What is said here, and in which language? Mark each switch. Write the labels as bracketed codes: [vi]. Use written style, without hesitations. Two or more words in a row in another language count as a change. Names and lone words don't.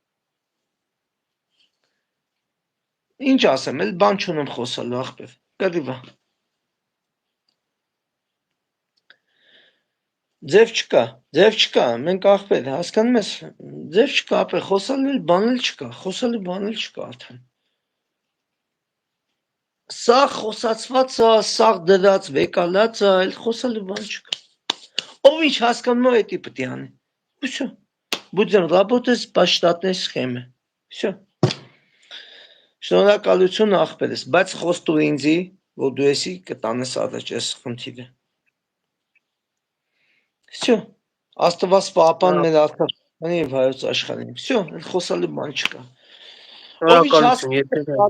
[hy] Ինչ ասեմ, էլ բան չունեմ խոսալու ախպեր։ Կռիվա։ Ձև չկա, մենք ախպեր, հասկանում ես, ձև չկա, ապեր, խոսալու բան էլ չկա արդեն։ Սաղ խոսացվածը, սաղ դրած, վեկալածը, էլ խոսալու բան չկա։ Ով ինչ հասկանում է, էդի պտի անի։ Всё. [ru] Будем работать по штатной схеме. Всё. [hy] Շնորհակալություն ախպերս, բայց խոստու ինձի, որ դու եսի կտանես առաջ այս խնդիրը։ Всё. Աստված պահապան մեր Արցախի եւ հայոց աշխարհին։ Всё, խոսալու բան չկա։ Շնորհակալություն, եթե